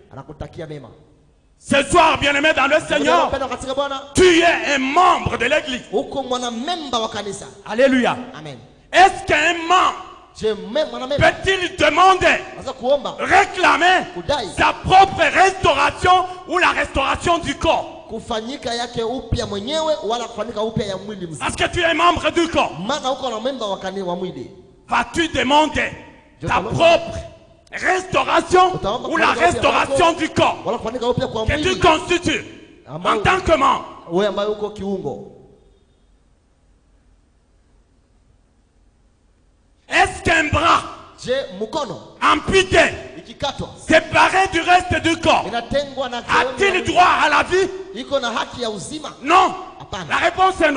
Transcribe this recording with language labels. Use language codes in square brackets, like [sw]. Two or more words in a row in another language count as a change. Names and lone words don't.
[fr] Ce soir, bien-aimé dans le Seigneur, tu es un membre de l'église. Alléluia. Amen. Est-ce qu'un membre peut-il demander, réclamer sa propre restauration ou la restauration du corps? [sw] kufanyika yake upya mwenyewe wala kufanyika upya ya mwili mzima. [fr] Parce que tu es membre du corps. [sw] Maana uko na memba wa mwili. [fr] Vas-tu demander ta propre restauration ou la restauration du corps que tu constitues en tant que membre? [sw] Wewe ambaye uko kiungo. [fr] Est-ce qu'un bras amputé, séparé du reste du corps, a-t-il droit à la vie? Non. La réponse est non.